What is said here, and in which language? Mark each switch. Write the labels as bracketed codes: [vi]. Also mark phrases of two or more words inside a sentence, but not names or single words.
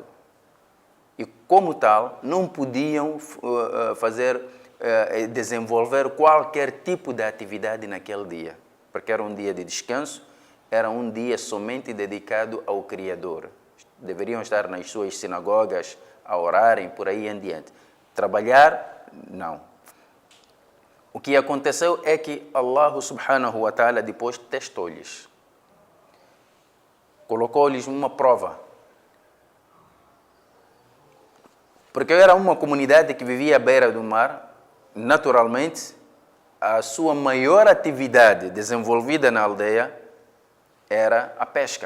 [pt] E, como tal, não podiam desenvolver qualquer tipo de atividade naquele dia, porque era um dia de descanso, era um dia somente dedicado ao Criador. Deveriam estar nas suas sinagogas a orarem, por aí em diante. Trabalhar, não. O que aconteceu é que [ar] الله سبحانه وتعالى [pt] depois testou-lhes. Colocou-lhes uma prova. Porque era uma comunidade que vivia à beira do mar, naturalmente, a sua maior atividade desenvolvida na aldeia era a pesca.